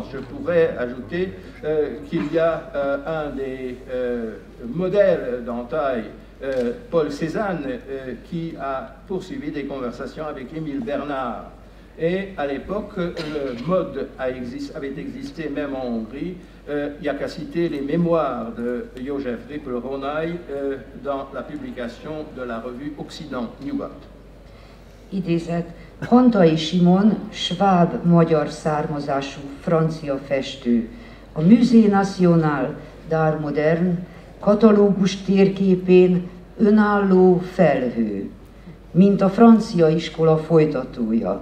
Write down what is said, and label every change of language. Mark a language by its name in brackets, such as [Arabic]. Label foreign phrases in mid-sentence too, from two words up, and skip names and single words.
[French] Je pourrais ajouter qu'il y a un des modèles d'entaille, Paul Cézanne, qui a poursuivi des conversations avec Émile Bernard. Et à l'époque, le mode avait existé même en Hongrie. Il n'y a qu'à citer les mémoires de József Ripl-Rónai dans la publication de la revue Occident Nyugat. [Hungarian] Idézet, Hantai Simon, sváb-magyar származású francia festő. A Musée National d'Art Moderne katalógus térképén önálló felhő, mint a francia iskola folytatója.